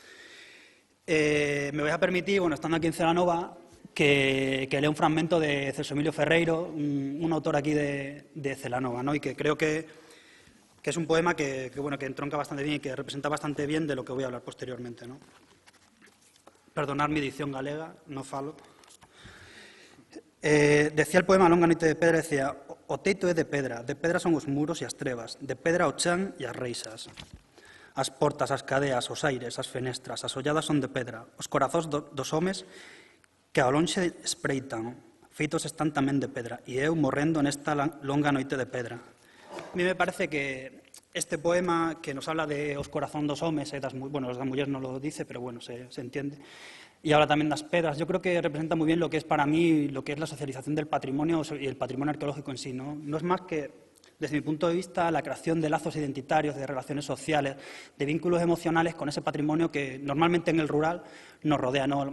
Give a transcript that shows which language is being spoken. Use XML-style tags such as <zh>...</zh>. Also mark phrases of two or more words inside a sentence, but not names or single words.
<es>Me voy a permitir, bueno, estando aquí en Celanova, que lea un fragmento de Celso Emilio Ferreiro, un autor aquí de Celanova, ¿no? Y que creo que es un poema que entronca bastante bien y que representa bastante bien de lo que voy a hablar posteriormente, ¿no? Perdonad mi edición galega, no falo. Decía el poema</es> <gl>Longa noite de pedra, decía: o teito é de pedra son os muros e as trevas, de pedra o chan e as reixas. As portas, as cadeas, os aires, as fenestras, as olladas son de pedra, os corazóns dos homes que ao lonxe espreitan, feitos están tamén de pedra, e eu morrendo nesta longa noite de pedra.</gl> <es>A mí me parece que este poema que nos habla de</es> <gl>os corazóns dos homes, das mulleres</gl> <es>non lo dice, pero bueno, se entiende, y habla también de las pedras. Yo creo que representa muy bien lo que es para mí lo que es la socialización del patrimonio y el patrimonio arqueológico en sí, ¿no? No es más que, desde mi punto de vista, la creación de lazos identitarios, de relaciones sociales, de vínculos emocionales con ese patrimonio que normalmente en el rural nos rodea, ¿no?</es>